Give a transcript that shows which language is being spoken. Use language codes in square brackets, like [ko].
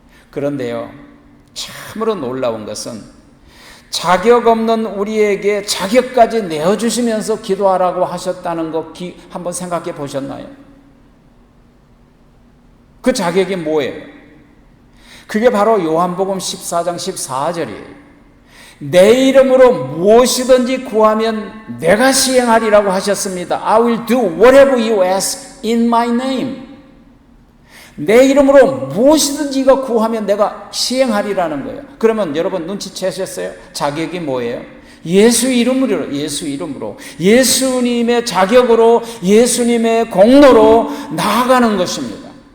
[ko] 그런데요, 참으로 놀라운 것은 자격 없는 우리에게 자격까지 내어주시면서 기도하라고 하셨다는 거 한번 생각해 보셨나요? 그 자격이 뭐예요? 그게 바로 요한복음 14장 14절이에요. 내 이름으로 무엇이든지 구하면 내가 시행하리라고 하셨습니다. [en] I will do whatever you ask in my name. [ko] 내 이름으로 무엇이든지 이거 구하면 내가 시행하리라는 거예요. 그러면 여러분 눈치채셨어요? 자격이 뭐예요? 예수 이름으로, 예수 이름으로, 예수님의 자격으로, 예수님의 공로로 나아가는 것입니다.